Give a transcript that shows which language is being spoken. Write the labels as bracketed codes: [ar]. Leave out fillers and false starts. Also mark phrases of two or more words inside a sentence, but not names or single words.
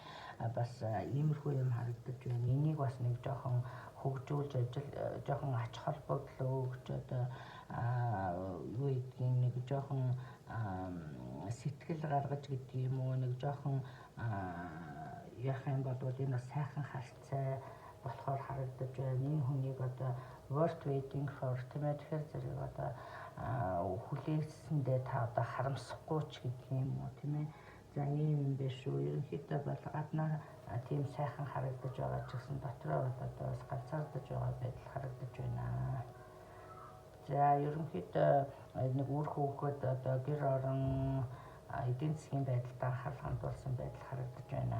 [mn] Бас иймэрхүү юм харагдаж байна. Энийг бас нэг жоохон хөгжүүлж жоохон ач холбогдол өгч одоо юу гэдгийг нэг жоохон сэтгэл гаргаж гэдэг юм уу, нэг жоохон яах юм бол энэ бас сайхан харьцаа болохоор харагдаж байна. Энэ хүнийг одоо [en] worth waiting for, [mn] тийм ээ. Тэгэхээр зэрэг одоо хүлээсэндээ та одоо харамсахгүй ч гэдэг юм уу, тийм ээ. За ийм юм биш үү. Ерөнхийдөө бол гаднаа тийм сайхан харагдаж байгаа ч гэсэн дотроо бол одоо бас ганцаардаж байгаа байдал харагдаж байна. За ерөнхийдөө нэг үр хөвгөд одоо гэр орон эдийн засгийн байдалд анхаарал хандуулсан байдал харагдаж байна.